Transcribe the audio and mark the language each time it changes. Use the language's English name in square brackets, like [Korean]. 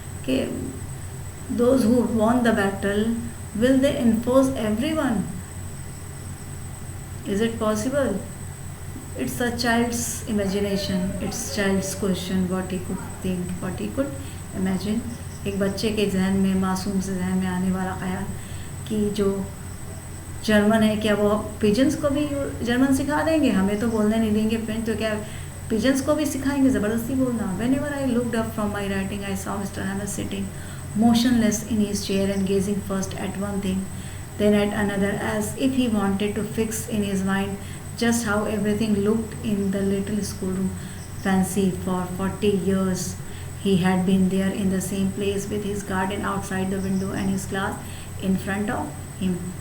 [English] कि those who won the battle, will they enforce everyone? Is it possible? It's a child's imagination, it's child's question, what he could think, what he could imagine. [Hindi] एक बच्चे के जहन में, मासूम से जहन में आने वाला ख्याल कि जो जर्मन है, क्या वो पिजन्स को भी जर्मन सिखा देंगे? हमें तो बोलने नहीं देंगे फ्रेंच, तो क्या पिजन्स को भी सिखाएंगे ज़बरदस्ती बोलना? [English] Whenever I looked up from my writing, I saw Mr. Hammer sitting motionless in his chair and gazing first at one thing, then at another, as if he wanted to fix in his mind just how everything looked in the little schoolroom. Fancy, for 40 years he had been there in the same place with his garden outside the window and his class in front of him.